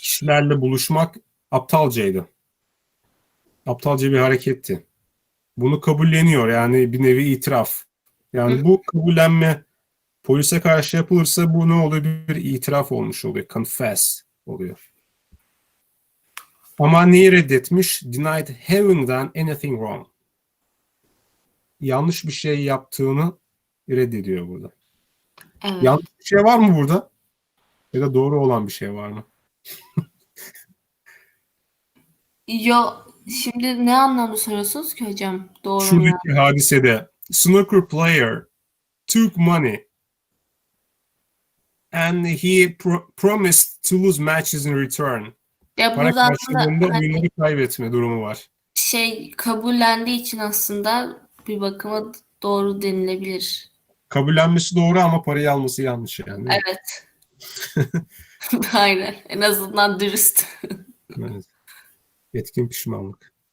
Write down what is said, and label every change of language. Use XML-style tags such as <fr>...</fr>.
<tr>Kişilerle buluşmak aptalcaydı. Aptalca bir hareketti. Bunu kabulleniyor, yani bir nevi itiraf. Yani bu kabullenme polise karşı yapılırsa bu ne oluyor? Bir itiraf olmuş oluyor. Confess oluyor. Ama neyi reddetmiş?</tr> <en>Denied having done anything wrong.</en> <tr>Yanlış bir şey yaptığını reddediyor burada. Evet. Yanlış bir şey var mı burada? Ya da doğru olan bir şey var mı? Yo, şimdi ne anlamda soruyorsunuz ki hocam? Doğru mu ya? Şuradaki hadisede</tr> <en>snooker player took money and he promised to lose matches in return.</en> <tr>Ya Para burada aslında karşılığında hani oyunları kaybetme durumu var. kabullendiği için aslında bir bakıma doğru denilebilir. Kabullenmesi doğru ama parayı alması yanlış yani. Evet. Aynen. En azından dürüst. Evet. Etkin pişmanlık.</tr>